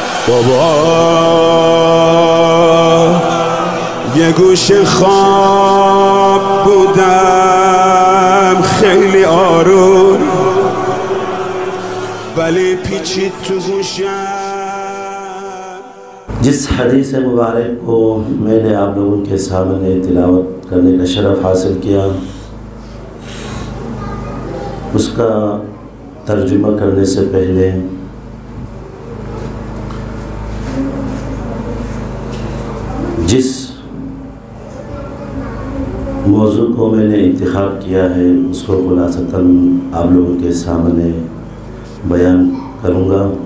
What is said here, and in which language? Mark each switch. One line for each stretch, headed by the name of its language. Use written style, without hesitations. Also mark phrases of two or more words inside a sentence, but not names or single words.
Persian: بابا یه گوشه خواب بودم خیلی آروم ولی پیچید تو گوشم.
Urdu: جس حدیث مبارک کو میں نے آپ لوگوں کے سامنے تلاوت کرنے کا شرف حاصل کیا، اس کا ترجمہ کرنے سے پہلے جس موضوع کو میں نے انتخاب کیا ہے اس کو خلاصتاً آپ لوگوں کے سامنے بیان کروں گا۔